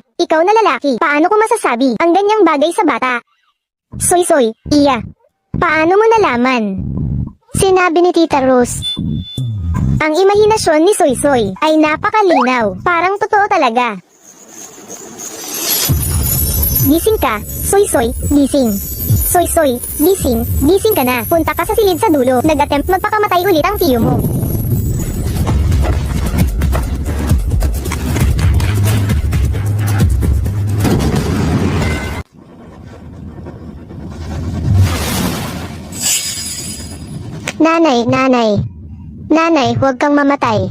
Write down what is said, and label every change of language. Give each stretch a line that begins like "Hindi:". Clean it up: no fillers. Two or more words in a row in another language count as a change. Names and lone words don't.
Filipino: Ikaw na lalaki, paano ko masasabi ang ganyang bagay sa bata? Soy-soy, iya. Paano mo nalaman? Sinabi ni Tita Rose. Ang imahinasyon ni Soy-Soy ay napakalinaw. Parang totoo talaga. Gising ka, Soy-Soy, gising. Soy-Soy, gising, gising ka na. Punta ka sa silid sa dulo. Nag-attempt magpakamatay ulit ang tiyo mo. Nanay, huwag kang mamatay.